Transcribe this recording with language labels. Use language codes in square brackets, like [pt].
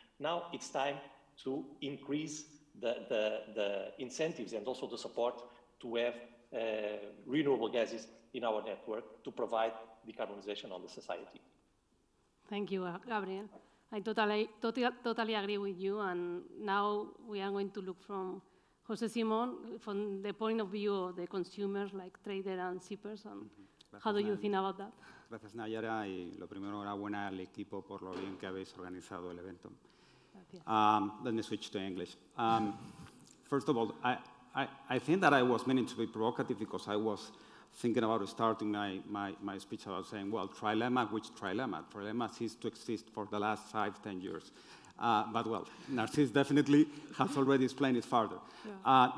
[en] Now it's time to increase the incentives and also the support to have renewable gases in our network to provide decarbonization on the society. Thank you, Gabriel. I totally agree with you. And now we are going to look from José Simón, from the point of view of the consumers, like traders and shippers. And how do you think about that? [es] Gracias, Nayara. Y lo primero, enhorabuena al equipo por lo bien que habéis organizado el evento. [en] Let me switch to English. First of all, I think that I was meaning to be provocative because I was thinking about starting my speech about saying, well, trilemma, which trilemma? Trilemma ceased to exist for the last 5-10 years. But well, Narcís definitely has already explained it further. Yeah.